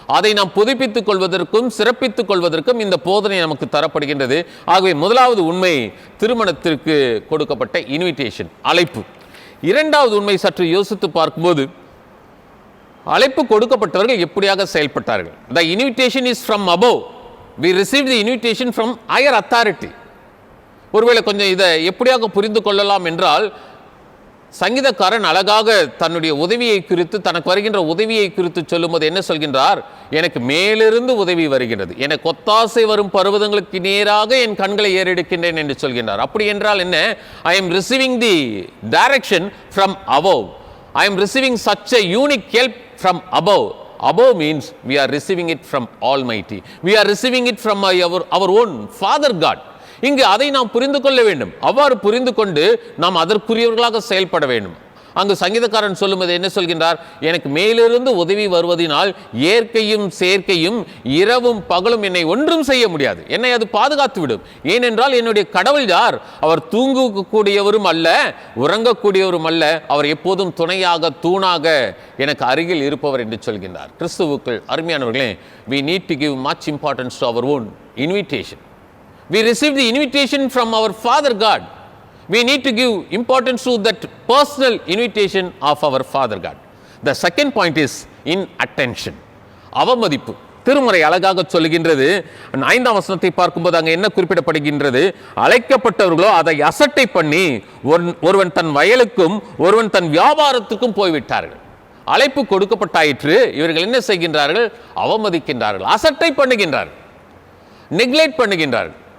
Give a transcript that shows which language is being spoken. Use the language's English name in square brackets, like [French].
[Tamil] அதை நாம் புதுப்பித்துக் கொள்வதற்கும் சிறப்பித்துக் கொள்வதற்கும் இந்த போதனை நமக்கு தரப்படுகின்றது. ஆகவே முதலாவது உண்மை திருமணத்திற்கு கொடுக்கப்பட்ட இன்விடேஷன், அழைப்பு. இரண்டாவது உண்மை சற்று யோசித்து பார்க்கும்போது, அழைப்பு கொடுக்கப்பட்டவர்கள் எப்படியாக செயல்பட்டார்கள்? [English] The invitation is from above. We received the invitation from higher authority. [Tamil] ஒருவேளை கொஞ்சம் இதை எப்படியாக புரிந்து கொள்ளலாம் என்றால், சங்கீதக்காரன் அழகாக தன்னுடைய உதவியை குறித்து, தனக்கு வருகின்ற உதவியை குறித்து சொல்லும்போது என்ன சொல்கின்றார்? எனக்கு மேலிருந்து உதவி வருகிறது, எனக்கு ஒத்தாசை வரும் பர்வதங்களுக்கு நேராக என் கண்களை ஏறெடுக்கின்றேன் என்று சொல்கின்றார். அப்படி என்றால் என்ன? [English] I am receiving the direction from above. I am receiving such a unique help from above. Above means we are receiving it from Almighty. We are receiving it from our own Father God. [Tamil] இங்கு அதை நாம் புரிந்து கொள்ள வேண்டும். அவ்வாறு புரிந்து கொண்டு நாம் அதற்குரியவர்களாக செயல்பட வேண்டும். அங்கு சங்கீதக்காரன் சொல்லும்போது என்ன சொல்கின்றார்? எனக்கு மேலிருந்து உதவி வருவதனால் இயற்கையும் செயற்கையும் இரவும் பகலும் என்னை ஒன்றும் செய்ய முடியாது, என்னை அது பாதுகாத்து விடும். ஏனென்றால் என்னுடைய கடவுள் யார்? அவர் தூங்கக்கூடியவரும் அல்ல, உறங்கக்கூடியவரும் அல்ல, அவர் எப்போதும் துணையாக, தூணாக எனக்கு அருகில் இருப்பவர் என்று சொல்கின்றார். கிறிஸ்துவுக்குள் அருமையானவர்களே, [English] we need to give much importance to our own invitation. We receive the invitation from our Father God. We need to give importance to that personal invitation of our Father God. The second point is in attention. [Tamil] அவமதிப்பு. திருமுறை அழகாக சொல்லுகின்றது. 5ஆம் வசனத்தை பார்க்கும்போது அங்கே என்ன குறிப்பிடப்படுகின்றது? அழைக்கப்பட்டவர்களோ அதை அசட்டை பண்ணி ஒருவன் தன் வயலுக்கும் ஒருவன் தன் வியாபாரத்துக்கும் போய்விட்டார்கள். அழைப்பு கொடுக்கப்பட்டாயிற்று. இவர்கள் என்ன செய்கின்றார்கள்? அவமதிக்கின்றார்கள், அசட்டை பண்ணுகின்றார்கள், நெக்லெக்ட் பண்ணுகின்றார்கள்.